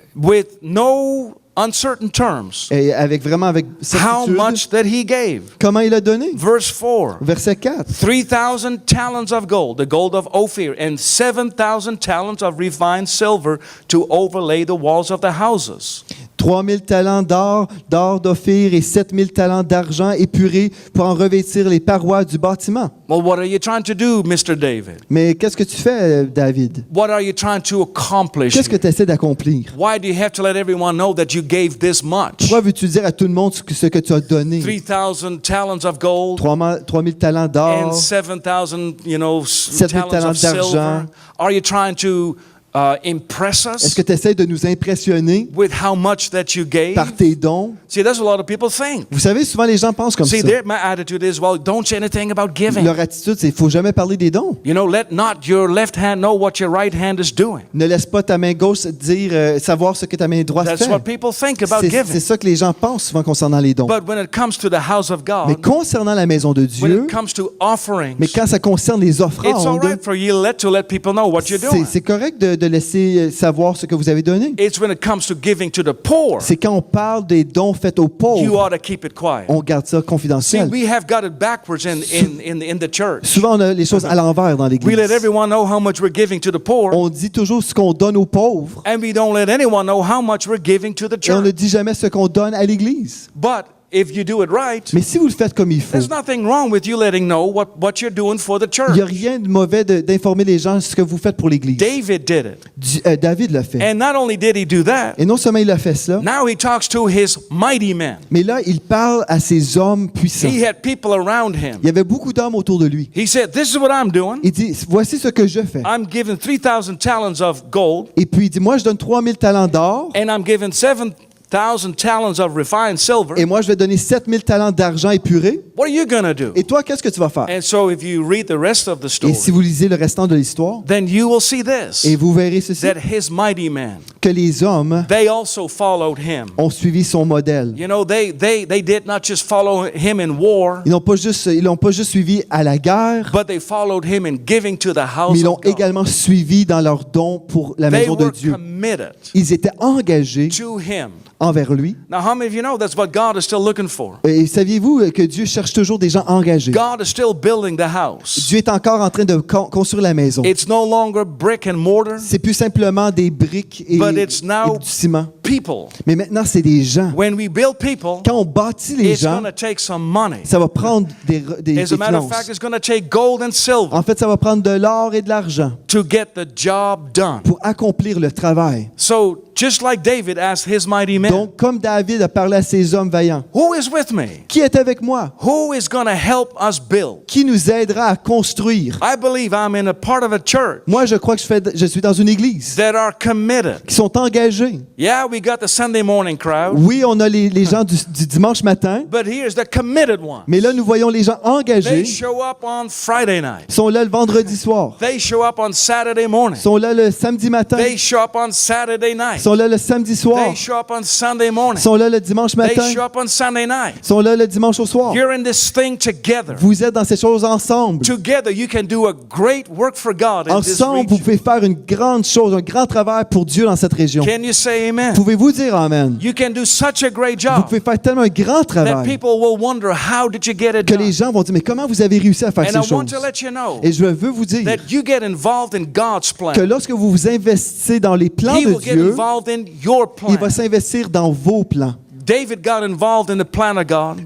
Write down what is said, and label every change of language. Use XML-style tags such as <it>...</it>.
<en>with no uncertain terms</en> <fr>et avec</fr> <en>how</en> <fr>certitude,</fr> <en>much that he gave.</en> <fr>comment il a donné.</fr> <en>Verse 4.</en> <fr>Verset 4.</fr> <en>3,000 talents of gold, the gold of Ophir, and 7,000 talents of refined silver to overlay the walls of the houses.</en> <fr>3000 talents d'or d'Ophir et 7000 talents d'argent épuré pour en revêtir les parois du bâtiment.</fr> <en>Well, what are you trying to do, Mr. David?</en> <fr>Mais qu'est-ce que tu fais, David?</fr> <en>What are you trying to accomplish?</en> <fr>Qu'est-ce que tu essaies d'accomplir?</fr> <en>Why do you have to let everyone know that you gave this much?</en> <fr>Pourquoi veux-tu dire à tout le monde ce que tu as donné?</fr> <en>3,000 talents of gold</en> <fr>3000 talents</fr> <en>and</en> <fr>d'or,</fr> <en>7,000,</en> <fr>7,000</fr> <en>talents of silver.</en> <fr>d'argent.</fr> <en>Are you trying to impress</en> <fr>est-ce</fr> <en>us</en> <fr>que tu essaies de nous impressionner</fr> <en>with how much that you gave?</en> <fr>par tes dons?</fr> <en>See, that's what a lot of people think.</en> <fr>Vous savez, souvent les gens pensent comme</fr> <en>See,</en> <fr>ça.</fr> <en>my attitude is, well, don't say anything about giving.</en> <fr>Leur attitude, c'est qu'il ne faut jamais parler des dons.</fr> <en>You know, let not your left hand know what your right hand is doing.</en> <fr>Ne laisse pas ta main gauche dire, savoir ce que ta main droite</fr> <en>That's</en> <fr>fait.</fr> <en>what people think about</en> <fr>C'est</fr> <en>giving.</en> <fr>ça que les gens pensent souvent concernant les dons.</fr> <en>But when it comes to the house of</en> <fr>Mais</fr> <en>God,</en> <fr>concernant la maison de</fr> <en>when</en> <fr>Dieu,</fr> <en>it comes to offerings,</en> <fr>mais quand ça concerne les</fr> <en>it's all</en> <fr>offrandes,</fr> <en>right for you to let people know what you're doing.</en> <fr>c'est correct de laisser savoir ce que vous avez donné.</fr> <en>It's when it comes to giving to the poor,</en> <fr>C'est quand on parle des dons faits aux</fr> <en>you</en> <fr>pauvres,</fr> <en>ought to keep it quiet.</en> <fr>on garde ça</fr> <en>See,</en> <fr>confidentiel.</fr> <en>we have got it backwards in the church.</en> <fr>Souvent, on a les choses à l'envers dans</fr> <en>We</en> <fr>l'Église.</fr> <en>let everyone know how much we're giving to the poor,</en> <fr>On dit toujours ce qu'on donne aux pauvres</fr> <en>and we don't let anyone know how much we're giving to the</en> <fr>et on ne</fr> <en>church.</en> <fr>dit jamais ce qu'on donne à l'Église.</fr> <en>But if you do it right,</en> <fr>Mais si vous le faites comme il faut,</fr> <en>there's nothing wrong with you letting know what you're doing for the</en> <fr>il</fr> <en>church.</en> <fr>n'y a rien de mauvais d'informer les gens ce que vous faites pour l'Église.</fr> <en>David did it.</en> <fr>David l'a fait.</fr> <en>And not only did he do that,</en> <fr>Et non seulement il a fait cela,</fr> <en>now he talks to his mighty men.</en> <fr>mais là, il parle à ces hommes puissants.</fr> <en>He had people around him.</en> <fr>Il y avait beaucoup d'hommes autour de lui.</fr> <en>He said, this is what I'm doing.</en> <fr>Il dit, voici ce que je fais.</fr> <en>I'm giving 3,000 talents of gold,</en> <fr>Et puis il dit, moi je donne 3000 talents d'or</fr> <en>and I'm giving 7,000 talents of refined silver.</en> <fr>et moi je vais donner 7000 talents d'argent épuré.</fr> <en>What are you going to do?</en> <fr>Et toi, qu'est-ce que tu vas faire?</fr> <en>And so if you read the rest of the</en> <fr>Et</fr> <en>story,</en> <fr>si vous lisez le restant de l'histoire,</fr> <en>then you will see this,</en> <fr>et vous verrez ceci,</fr> <en>that his mighty men,</en> <fr>que les hommes</fr> <en>they also followed him.</en> <fr>ont suivi son modèle.</fr> <en>You know, they did not just follow him in war,</en> <fr>Ils l'ont pas juste suivi à la guerre,</fr> <en>but they followed him in giving to the</en> <fr>mais</fr> <en>house</en> <fr>ils l'ont</fr> <en>of God.</en> <fr>également suivi dans leurs dons pour la</fr> <en>They</en> <fr>maison de</fr> <en>were</en> <fr>Dieu.</fr> <en>committed</en> <fr>Ils étaient engagés</fr> <en>to him.</en> <fr>envers lui.</fr> <en>Now, how many of you know that's what God is still looking for?</en> <fr>Et saviez-vous que Dieu cherche toujours des gens engagés?</fr> <en>God is still building the house.</en> <fr>Dieu est encore en train de construire la maison.</fr> <en>It's no longer brick and mortar,</en> <fr>C'est plus simplement des briques et</fr> <en>but it's now</en> <fr>du ciment.</fr> <en>people.</en> <fr>Mais maintenant, c'est des gens.</fr> <en>When we build people,</en> <fr>Quand on bâtit les</fr> <en>it's</en> <fr>gens,</fr> <en>going to take some money.</en> <fr>ça va prendre des</fr> <en>As a matter of</en> <fr>finances.</fr> <en>fact, it's going to take gold and silver</en> <fr>En fait, ça va prendre de l'or et de l'argent</fr> <en>to get the job done.</en> <fr>pour accomplir le travail.</fr> <en>So, just like David asked his mighty men,</en> <fr>Donc, comme David a parlé à ces hommes vaillants,</fr> <en>who is with me?</en> <fr>qui est avec moi?</fr> <en>Who is going to help us build?</en> <fr>Qui nous aidera à construire?</fr> <en>I believe I'm in a part of a church</en> <fr>Moi, je crois que je suis dans une église</fr> <en>that are committed.</en> <fr>qui sont engagés.</fr> <en>Yeah, we got the Sunday morning crowd,</en> <fr>Oui, on a les gens du dimanche matin,</fr> <en>but here's the committed one.</en> <fr>mais là, nous voyons les gens</fr> <en>They</en> <fr>engagés.</fr> <en>show up on Friday night.</en> <fr>Ils sont là le vendredi soir.</fr> <en>They show up on Saturday morning.</en> <fr>Ils sont là le samedi matin.</fr> <en>They show up on Saturday</en> <fr>Ils</fr> <en>night.</en> <fr>sont là le samedi soir.</fr> <en>They show up on Sunday morning.</en> <fr>Ils sont là le dimanche</fr> <en>They</en> <fr>matin.</fr> <en>show up on Sunday night.</en> <fr>Ils sont là le dimanche au soir.</fr> <en>You're in this thing together.</en> <fr>Vous êtes dans ces choses ensemble.</fr> <en>Together, you can do a great work for God in this</en> <fr>Ensemble, vous</fr> <en>region.</en> <fr>pouvez faire une grande chose, un grand travail pour Dieu dans cette région.</fr> <en>Can you say amen?</en> <fr>Pouvez-vous dire Amen?</fr> <en>You can do such a great</en> <fr>Vous</fr> <en>job</en> <fr>pouvez faire tellement un grand</fr> <en>that</en> <fr>travail</fr> <en>people will wonder, how did you get it</en> <fr>que les</fr> <en>done?</en> <fr>gens vont dire, mais comment vous avez réussi à faire</fr> <en>And</en> <fr>ces</fr> <en>I want</en> <fr>choses?</fr> <en>to let you know</en> <fr>Et je veux vous dire</fr> <en>that you get involved in God's plan.</en> <fr>que lorsque vous vous investissez dans les plans</fr> <en>He</en> <fr>de</fr> <en>will get</en> <fr>Dieu,</fr> <en>involved in your</en> <fr>il va</fr> <en>plan.</en> <fr>s'investir dans vos plans.</fr> <en>David got involved in the plan of God,</en>